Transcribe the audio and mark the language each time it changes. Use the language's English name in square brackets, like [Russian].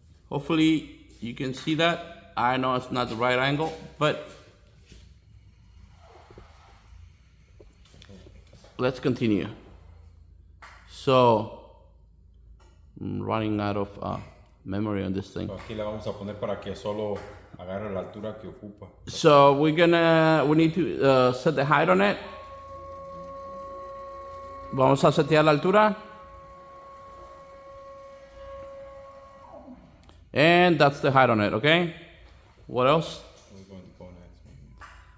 [English] Hopefully you can see that. I know it's not the right angle, but let's continue. So, I'm running out of memory on this thing. [Spanish] So aquí la vamos a poner para que solo agarre la altura que ocupa. [English] So we need to set the height on it. [Spanish] Vamos a setear la altura. [English] And that's the height on it, okay? What else? We're going to go next.